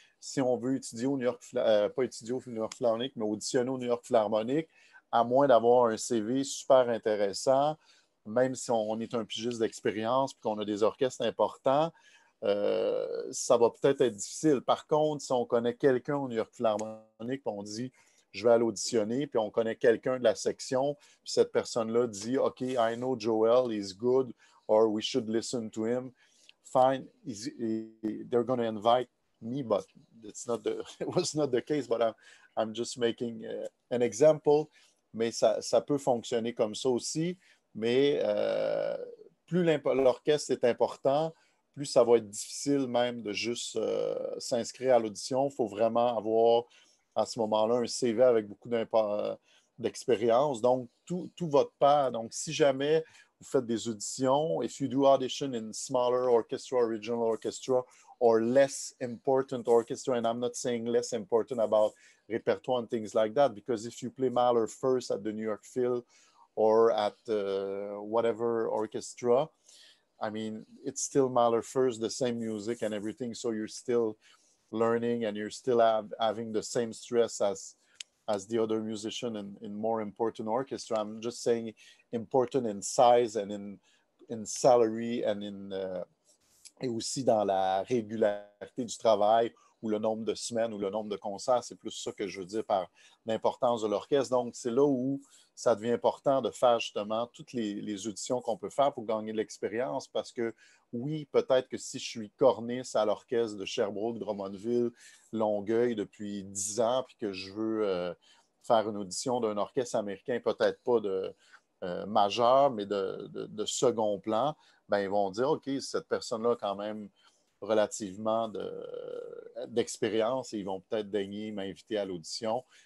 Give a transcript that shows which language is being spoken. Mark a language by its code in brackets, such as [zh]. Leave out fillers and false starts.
[fr] Si on veut étudier au New York, pas étudier au New York Philharmonic, mais auditionner au New York Philharmonic, à moins d'avoir un CV super intéressant, même si on est un pigiste d'expérience et qu'on a des orchestres importants, ça va peut-être être difficile. Par contre, si on connaît quelqu'un au New York Philharmonic, on dit je vais aller auditionner, puis on connaît quelqu'un de la section, puis cette personne-là dit [en] OK, I know Joel, he's good, or we should listen to him. Fine, they're going to invite me, but it was not the case, but I'm just making an example. [fr] Mais ça peut fonctionner comme ça aussi. Mais plus l'orchestre est important, plus ça va être difficile même de juste s'inscrire à l'audition. Il faut vraiment avoir à ce moment-là un CV avec beaucoup d'expérience. Donc, tout votre part. Donc, si jamais vous faites des auditions, [en] if you do audition in smaller orchestra, regional orchestra, or less important orchestra, and I'm not saying less important about repertoire and things like that, because if you play Mahler first at the New York Phil or at whatever orchestra, I mean, it's still Mahler first, the same music and everything, so you're still learning and you're still having the same stress as the other musician in more important orchestra. I'm just saying important in size and in salary and [fr] et aussi dans la régularité du travail ou le nombre de semaines ou le nombre de concerts. C'est plus ça que je veux dire par l'importance de l'orchestre. Donc, c'est là où ça devient important de faire justement toutes les auditions qu'on peut faire pour gagner de l'expérience parce que oui, peut-être que si je suis corniste à l'orchestre de Sherbrooke, Drummondville, Longueuil depuis 10 ans puis que je veux faire une audition d'un orchestre américain, peut-être pas de majeur, mais de second plan, ben, ils vont dire, OK, cette personne-là a quand même relativement d'expérience et ils vont peut-être daigner m'inviter à l'audition.